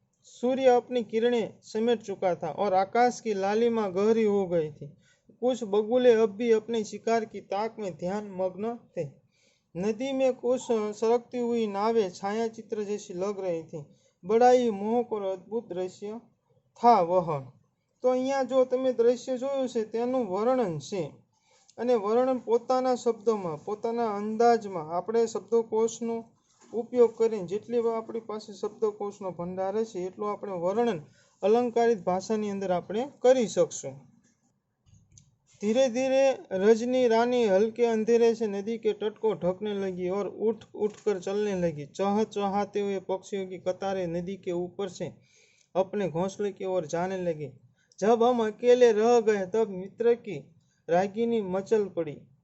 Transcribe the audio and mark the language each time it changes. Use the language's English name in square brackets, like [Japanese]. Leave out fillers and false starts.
[Hindi] सूर्य अपनी किरणें समेट चुका था और आकाश की लालिमा गहरी हो गई थी। कुछ बगुले अब भी अपने शिकार की ताक में ध्यान मग्न थे। नदी में कुछ सरकती हुई नावें छाया चित्र जैसी लग रही थी। बड़ा ही मोहक और अद्भुत दृश्य था वह। [Gujarati] तो અહીંયા જો તમે દ્રશ્ય જોયું છે તેનું વર્ણન છે અને વર્ણન પોતાના શબ્દોમાં પોતાના અંદાજમાં આપણે શબ્દકોશનો ઉપયોગ કરીને જેટલી આપણી પાસે શબ્દકોશનો ભંડાર હશે એટલું આપણે વર્ણન अलंकारित भाषा ની અંદર આપણે કરી શકશું। [Hindi] धीरे धीरे रजनी रानी हल्के अंधेरे से नदी के तट को ढकने लगी और उठ उठ कर चलने लगी। चहचहाते हुए पक्षियों की कतारें नदी के ऊपर से अपने घोंसले की ओर जाने लगे। जब हम अकेले रह गए तब मित्र की रागिनी मचल पड़ी।